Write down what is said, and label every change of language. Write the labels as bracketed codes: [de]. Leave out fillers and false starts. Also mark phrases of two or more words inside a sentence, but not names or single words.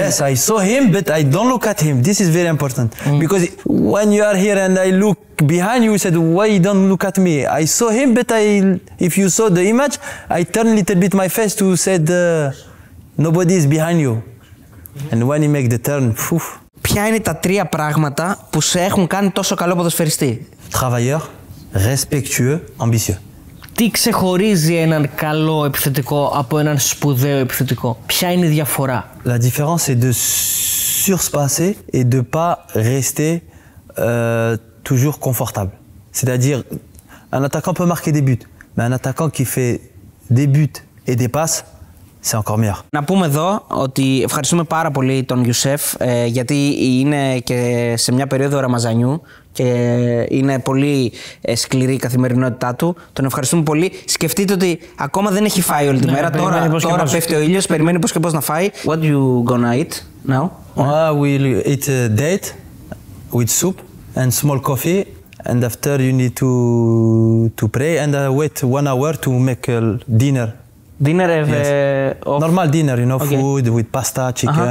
[en] Yes, I saw him, but I don't look at him. This is very important. Because when you are here and I look behind you, said, why you don't look at me? I saw him, but if you saw the image, I turned a little bit my face to said, nobody is behind you. And when he make the turn, poof. [el] Ποια είναι τα τρία πράγματα που σε έχουν κάνει τόσο καλό ποδοσφαιριστή? [fr] Travailleur, respectueux, ambitieux. [el] Τι ξεχωρίζει έναν καλό επιθετικό από έναν σπουδαίο επιθετικό? Ποια είναι η διαφορά? [fr] La différence c'est de surpasser et de pas rester toujours confortable. C'est-à-dire un attaquant peut marquer des buts, mais un attaquant qui fait des buts et des passes, c'est encore meilleur. [el] Να πούμε εδώ ότι ευχαριστούμε πάρα πολύ τον Γιουσέφ γιατί είναι και σε μια περίοδο Ραμαζανιού και είναι πολύ σκληρή η καθημερινότητά του. Τον ευχαριστούμε πολύ. Σκεφτείτε ότι ακόμα δεν έχει φάει όλη τη μέρα. Τώρα πέφτει ο ήλιος, περιμένει πώς και πώς να φάει. [en] What you gonna eat now? We'll eat a date with soup and small coffee, and after you need to pray and wait 1 hour to make a dinner. Dinner normal dinner, you know, food with pasta, chicken.